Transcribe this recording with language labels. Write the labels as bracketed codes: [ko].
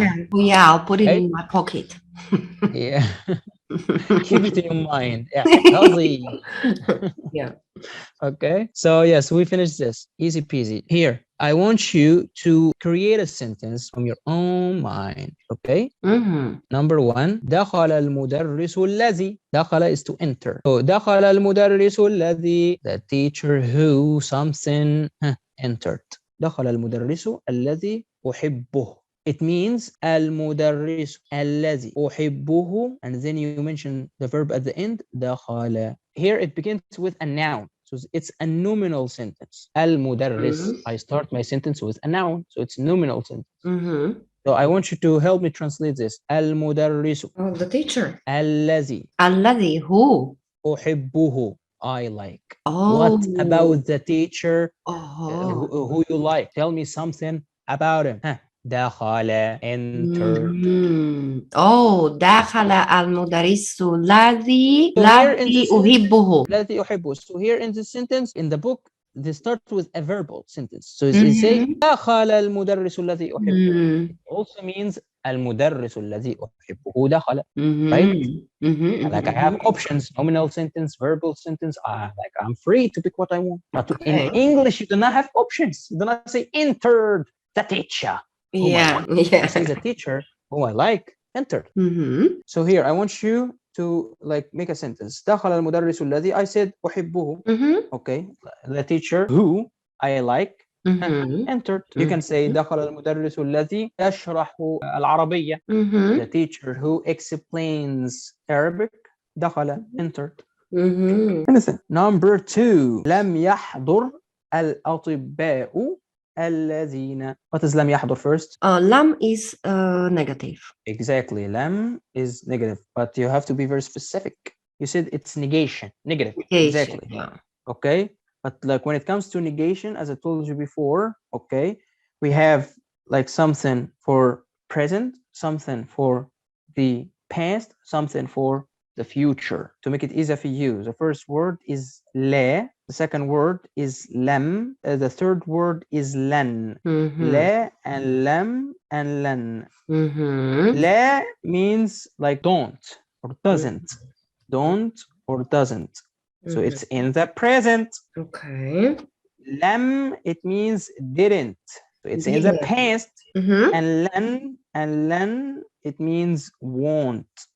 [en] Yeah. Oh, yeah. I'll put it Okay, in my pocket. yeah. Keep it in your mind. احفظي. Yeah. Okay, so yes, we finished this. Easy peasy. Here, I want you to create a sentence from your own mind. Okay, Mhm. number 1, [ar] دخل المدرس الذي. [en] دخل is to enter. So [ar] دخل المدرس الذي, [en] the teacher who something entered. [ar] دخل المدرس الذي أحبه. [en] It means [ar] المدرس الذي أحبه, [en] and then you mention the verb at the end. [ar] دخل. [en] Here it begins with a noun. So it's a nominal sentence. [ar] المدرس. Mhm. [en] I start my sentence with a noun, so it's nominal sentence. Mhm. So I want you to help me translate this. [ar] المدرس [en] Oh, the teacher. [ar] الذي الذي who? [en] أحبه, I like. Oh. What about the teacher Oh. who you like? Tell me something about him. دخل, entered. Mhm. [ar] Oh, دخل المدرس الذي [en] So here in this [ar] أحبه. الذي أحبه. [en] So here in this sentence, in the book, they start with a verbal sentence. So they say [ar] دخل المدرس الذي أحبه. Mhm. [en] It also means [ar] المدرس الذي أحبه دخل. Mhm. [en] Right? Mhm. Like I have options: nominal sentence, verbal sentence. Like I'm free to pick what I want. But in Okay. English, you do not have options. You do not say entered the teacher. Whom I Yeah. like. Yeah. You say the teacher whom I like entered. Mhm. So here I want you to like make a sentence. [ar] دخل المدرس الذي, [en] I said [ar] أحبه. Mhm. [en] Okay. The teacher who I like Mhm. entered. You can say [ar] دخل المدرس الذي يشرح العربية. Mhm. [en] The teacher who explains Arabic. دخل, entered. Mhm. Anything. Number 2, [ar] لم يحضر الأطباء الذين. [en] What is [ar] لم يحضر [en] first? Lam is negative. Exactly. لم is negative, but you have to be very specific. You said it's negation. Negative. Negation. Exactly. Yeah. okay? But like when it comes to negation, as I told you before, okay, we have like something for present, something for the past, something for the future. To make it easier for you, the first word is لا, the second word is لم, the third word is لن. [ar] لا and لم and لن. [en] لا means like don't or doesn't, don't or doesn't. So it's in the present. Okay. لم, it means didn't. So it's in the Didn't. past. And لن, it means won't.